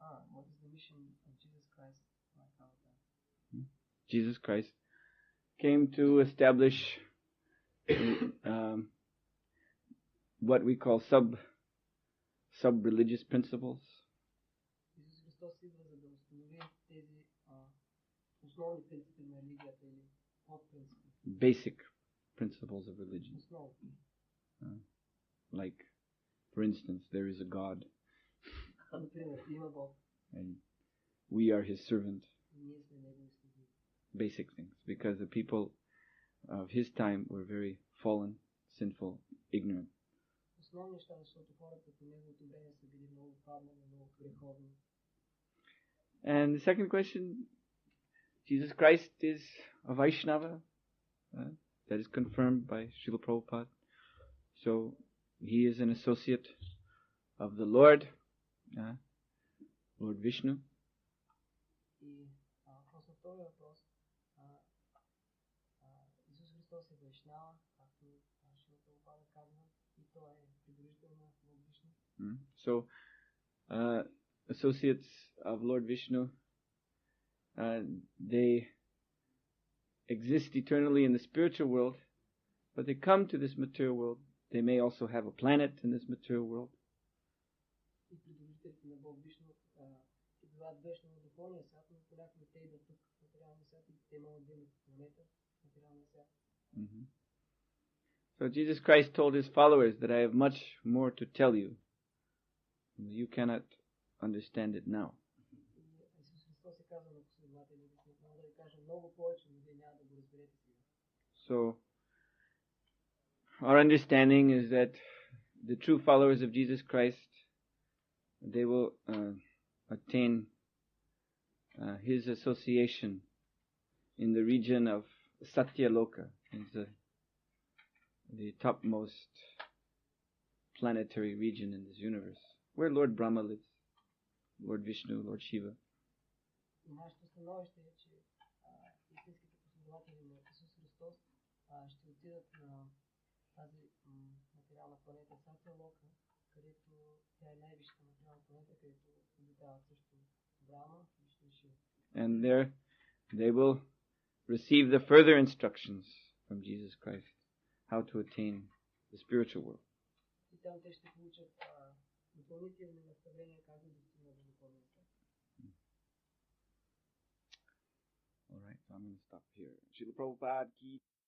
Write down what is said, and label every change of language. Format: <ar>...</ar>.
<en>What is the mission of Jesus Christ? Jesus Christ came to establish what we call sub-religious principles.</en> <bg>Исус Христос идва за да установи тези основни принципи на религията или подпринципи.</bg> <en>Basic principles of religion.</en> <bg>Основни.</bg> <en>Like, for instance, there is a God.</en> <bg>Например, има Бог.</bg> <en>And we are His servant.</en> <bg>Ние сме Негови слуги.</bg> <en>Basic things, because the people of His time were very fallen, sinful, ignorant.</en> <bg>Основни неща, защото хората по Неговото време са били много паднали, много греховни.</bg> <en>And the second question, Jesus Christ is a Vaishnava. That is confirmed by Srila Prabhupada. So He is an associate of the Lord, Lord Vishnu.</en> <bg>И после втория въпрос, Исус Христос е Вайшнава, както Шрила Прабхупада казва, и той е придружител на Лорд Вишну.</bg> <en>So, associates of Lord Vishnu, they exist eternally in the spiritual world, but they come to this material world. They may also have a planet in this material world.</en> <bg>И придружителите на Бог Вишну идват вечно в духовния свят, но понякога те идват тук в материалния свят и те могат да имат планета в материалния свят.</bg> <en>So Jesus Christ told His followers that I have much more to tell you. You cannot understand it now.</en> <bg>Исус Христос е казал на последователите си, мога да ви кажа много повече, но вие няма да го разберете сега.</bg> <en>So, our understanding is that the true followers of Jesus Christ, they will attain His association in the region of Satyaloka. It's the topmost planetary region in this universe, where Lord Brahma lives, Lord Vishnu, Lord Shiva.</en> <bg>И нашето становище е, че истинските последователи на Исус Христос ще отидат на тази материална планета Сатялока, където тя е най-висшата материална планета, където обитават също Брахма, Вишну и Шива.</bg> <en>And there they will receive the further instructions from Jesus Christ, how to attain the spiritual world.</en> <bg>И там те ще получат допълнителни наставления как да достигнат до духовния свят.</bg> <en>So I'm going to stop here. Srila Prabhupada ki</en>